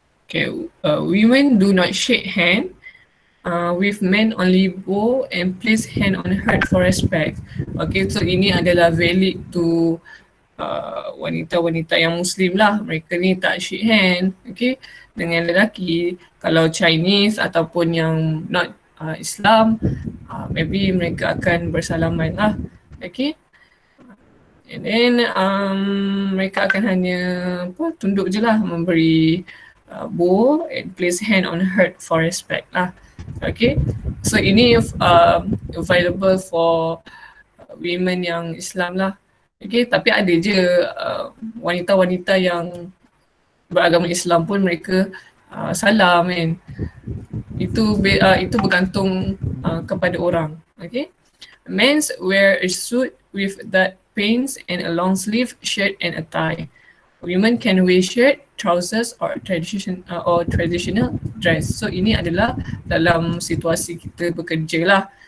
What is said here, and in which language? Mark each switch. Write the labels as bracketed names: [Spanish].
[English] Okay, women do not shake hand with men only bow and place hand on heart for respect. [Malay] Okay, so ini adalah valid to wanita-wanita yang Muslim lah. Mereka ni tak shake hand, okay, dengan lelaki. Kalau Chinese ataupun yang not Islam, maybe mereka akan bersalaman lah, okay. [English] And then [Malay] mereka akan hanya tunduk je lah, memberi [English] bow and place hand on heart for respect lah. [Malay] Okay, so ini available for women yang Islam lah. Okay, tapi ada je wanita-wanita yang beragama Islam pun mereka salam kan. Itu bergantung kepada orang. [English] Okay, men's wear a suit with that pants and a long sleeve shirt and a tie. Women can wear shirt, trousers or traditional dress. [Malay] So ini adalah dalam situasi kita bekerja lah.